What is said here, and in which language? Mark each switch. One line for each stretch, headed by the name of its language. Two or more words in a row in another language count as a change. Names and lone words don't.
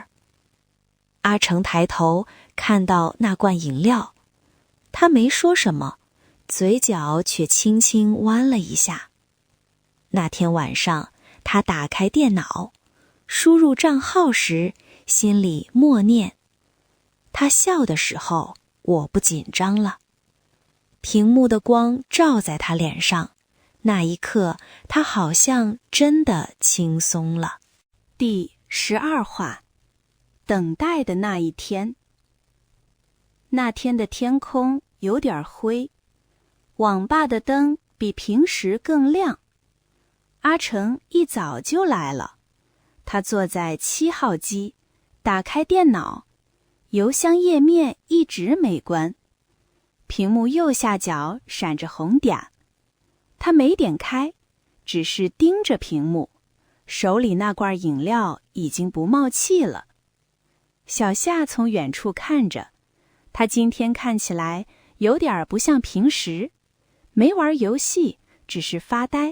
Chinese: 阿成抬頭看到那罐飲料，他沒說什麼，嘴角卻輕輕彎了一下。那天晚上，他打開電腦，輸入賬號時，心裡默念：他笑的時候，我不緊張了。屏幕的光照在他臉上，那一刻，他好像真的輕鬆了。第12話，等待的那一天。那天的天空有點灰，網吧的燈比平時更亮。阿成一早就來了，他坐在7 號機，打開電腦，郵箱頁面一直沒關，屏幕右下角閃着紅點。他沒點開，只是盯着屏幕，手裡那罐飲料已經不冒氣了。小夏從遠處看着，他今天看起來有點不像平時，沒玩遊戲，只是發呆。